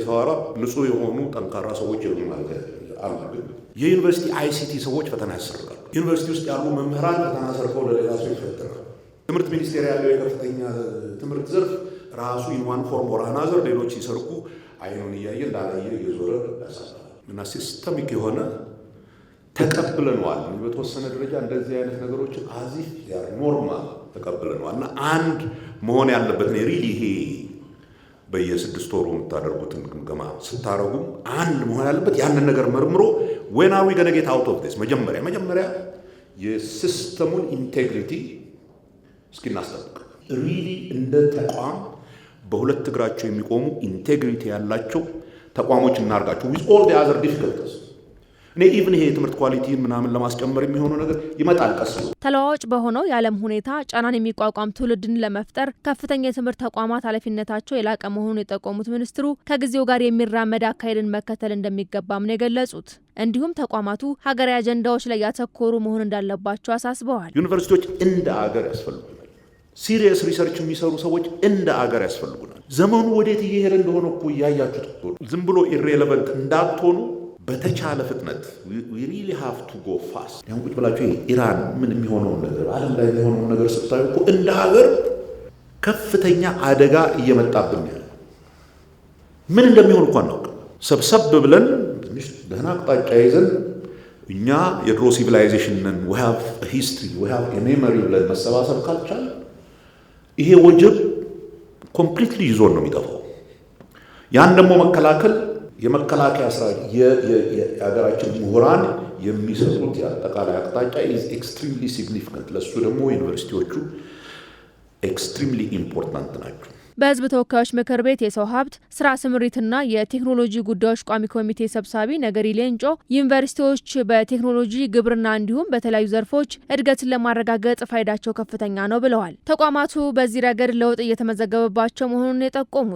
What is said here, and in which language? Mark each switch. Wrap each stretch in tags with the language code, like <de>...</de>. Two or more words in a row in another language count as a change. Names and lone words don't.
<am>ሰዋራ ንጹህ የሆኑ ጠንካራ ሰዎች ይሉ ማለት አሉ። የዩኒቨርሲቲ አይሲቲ ሰዎች ፈተና ያሰርቃሉ። ዩኒቨርሲቲ ውስጥ ያሉ መምህራን ፈተና ሰርቀው ለሌላ ሰው ይፈተናሉ። ትምህርት ሚኒስቴር ያለው የከፍተኛ ትምህርት ዘርፍ ራሱ</am> <en>in one form or another</en> <am>ሌሎች ሲሰርቁ አይኑን እያየ እንዳላየ እየዞረ ያሳያል። እና ሲስተሚክ የሆነ ተቀብለነዋል። በተወሰነ ደረጃ እንደዚህ አይነት ነገሮችን</am> <en>as if ya normal</en> <am>ተቀብለነዋል። እና አንድ መሆን ያለበት ነው ሪሊ ይሄ በየ6 ወሩ የምታደርጉትን ግምገማ ስታረጉ አንድ መሆን ያለበት ያንን ነገር መርምሮ</am> <en>when are we going to get out of this</en> <am>መጀመሪያ የሲስተሙን ኢንቴግሪቲ እስኪናስጠብቅ ሪሊ እንደ ተቋም በሁለት እግራቸው የሚቆሙ ኢንቴግሪቲ ያላቸው ተቋሞች እናርጋቸው</am> <en>with all the other difficulties</en> <am>ኢቭን ይሄ የትምህርት ኳሊቲ ምናምን ለማስጨመር የሚሆነው ነገር ይመጣል ቀስ ብሎ። ተለዋዋጭ በሆነው የዓለም ሁኔታ ጫናን የሚቋቋም ትውልድን ለመፍጠር ከፍተኛ የትምህርት ተቋማት ኃላፊነታቸው የላቀ መሆኑን የጠቆሙት ሚኒስትሩ ከጊዜው ጋር የሚራመድ አካሄድን መከተል እንደሚገባም ነው የገለጹት። እንዲሁም ተቋማቱ ሀገራዊ አጀንዳዎች ላይ ያተኮሩ መሆን እንዳለባቸው አሳስበዋል። ዩኒቨርሲቲዎች እንደ አገር ያስፈልጉናል።</am> <en>serious research</en> <am>የሚሰሩ ሰዎች እንደ አገር ያስፈልጉናል። ዘመኑ ወዴት እየሄደ እንደሆነ እኮ እያያችሁት እኮ ዝም ብሎ ኢሬሌቨንት እንዳትሆኑ በተቻለ ፍጥነት</am> <en>we really have to go fast።</en> <am>ያን ቁጭ ብላችሁ ኢራን ምን የሚሆነው ነገር ዓለም ላይ የሚሆነው ነገር ስታዩ እኮ እንደ ሀገር ከፍተኛ አደጋ እየመጣብን ያለ ምን እንደሚሆን እንኳን ነው ሰብሰብ ብለን ትንሽ ደህና አቅጣጫ ይዘን እኛ የድሮ ሲቪላይዜሽን ነን</am> <en>we have a history we have a memory</en> <am>ብለን መሰባሰብ ካልቻል ይሄ ወጀብ ኮምፕሊትሊ ይዞን ነው የሚጠፋው። ያን ደግሞ መከላከል የመከላከያ ስራ የሀገራችን ምሁራን የሚሰጡት የአጠቃላይ አቅጣጫ</am> <en>is extremely significant።</en> <am>ለሱ ደግሞ ዩኒቨርሲቲዎቹ</am> <en>extremely important</en> <am>ናቸው። በህዝብ ተወካዮች ምክር ቤት የሰው ሀብት ስራ ስምሪትና የቴክኖሎጂ ጉዳዮች ቋሚ ኮሚቴ ሰብሳቢ ነገሪ ሌንጮ ዩኒቨርሲቲዎች በቴክኖሎጂ ግብርና እንዲሁም በተለያዩ ዘርፎች እድገትን ለማረጋገጥ ፋይዳቸው ከፍተኛ ነው ብለዋል። ተቋማቱ በዚህ ረገድ ለውጥ እየተመዘገበባቸው መሆኑን የጠቆሙት</am>